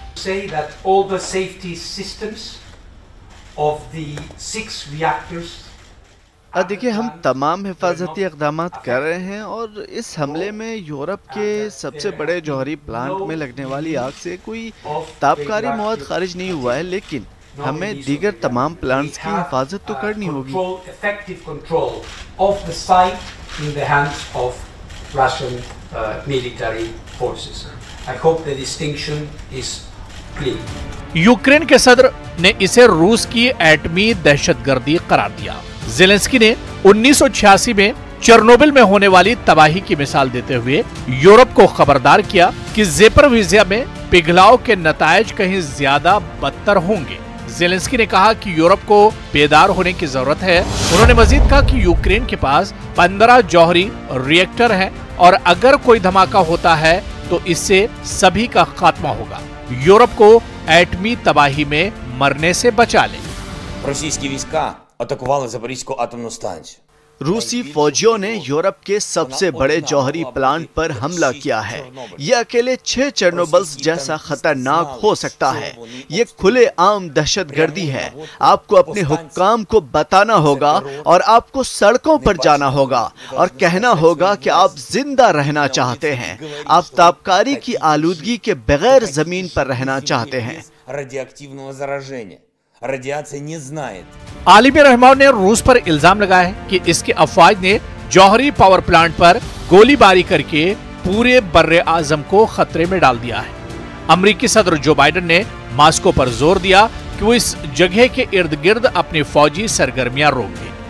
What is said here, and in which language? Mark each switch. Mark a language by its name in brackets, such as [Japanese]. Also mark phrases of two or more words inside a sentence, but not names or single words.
[Urdu] دیکھیے، ہم تمام حفاظتی اقدام کر رہے ہیں اور اس حملے میں یورپ کے سب سے بڑے جوہری پلانٹ میں لگنے والی آگ سے کوئی تابکاری مواد خارج نہیں ہوا ہے، لیکن ہمیں دیگر تمام پلانٹس کی حفاظت تو کرنی ہوگی. [English] military forces. I hope the distinction is clear. [Urdu] یوکرین کے صدر نے اسے روس کی ایٹمی دہشت گردی قرار دیا. زیلنسکی نے 1986 میں چرنوبل میں ہونے والی تباہی کی مثال دیتے ہوئے یورپ کو خبردار کیا کہ زاپوریژیا میں پگھلاؤ کے نتائج کہیں زیادہ بدتر ہوں گے. زیلنسکی نے کہا کہ یورپ کو بیدار ہونے کی ضرورت ہے. انہوں نے مزید کہا کہ یوکرین کے پاس 15 جوہری ری ایکٹر ہیں اور اگر کوئی دھماکہ ہوتا ہے تو اس سے سبھی کا خاتمہ ہوگا. یورپ کو ایٹمی تباہی میں مرنے سے بچا لے. [Ukrainian] Російські війська атакували Запорізьку атомну станцію. [Urdu] روسی فوجیوں نے یورپ کے سب سے بڑے جوہری پلانٹ پر حملہ کیا ہے. یہ اکیلے 6 چرنوبلز جیسا خطرناک ہو سکتا ہے. یہ کھلے عام دہشت گردی ہے. آپ کو اپنے حکام کو بتانا ہوگا اور آپ کو سڑکوں پر جانا ہوگا اور کہنا ہوگا کہ آپ زندہ رہنا چاہتے ہیں. آپ تاپکاری کی آلودگی کے بغیر زمین پر رہنا چاہتے ہیں. [Ukrainian] Радіоактивного зараження. [Russian] Радиация не знает. [Urdu] عالم رحمان نے روس پر الزام لگایا ہے کہ اس کے افواج نے جوہری پاور پلانٹ پر گولی باری کر کے پورے برِ اعظم کو خطرے میں ڈال دیا ہے. امریکی صدر جو بائیڈن نے ماسکو پر زور دیا کہ وہ اس جگہ کے ارد گرد اپنی فوجی سرگرمیاں روک دے.